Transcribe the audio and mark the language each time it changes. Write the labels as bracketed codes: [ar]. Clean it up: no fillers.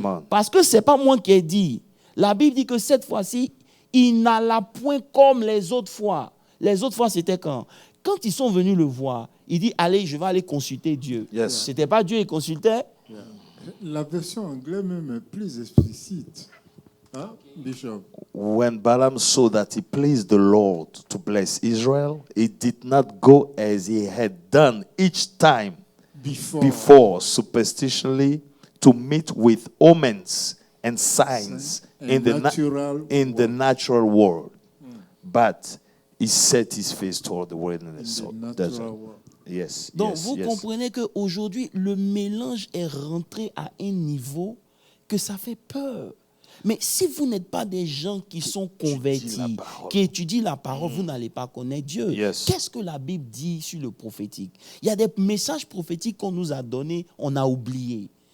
[fr] Parce que ce n'est pas moi qui ai dit. La Bible dit que cette fois-ci, il n'alla point comme les autres fois. Les autres fois, c'était quand? Quand ils sont venus le voir, il dit, allez, je vais aller consulter Dieu. Ce n'était pas Dieu qui consultait? La version anglaise même est plus explicite. Hein, Bishop? [en] When Balaam saw that it pleased the Lord to bless Israel, he did not go as he had done each time before superstitiously to meet with omens and signs in the natural world, but he set his face toward the wilderness desert. Yes. [fr] Donc vous comprenez qu'aujourd'hui, le mélange est rentré à un niveau que ça fait peur. Mais si vous n'êtes pas des gens qui sont convertis, qui étudient la parole, vous n'allez pas connaître Dieu. Qu'est-ce que la Bible dit sur le prophétique? Il y a des messages prophétiques qu'on nous a donnés, on a oublié.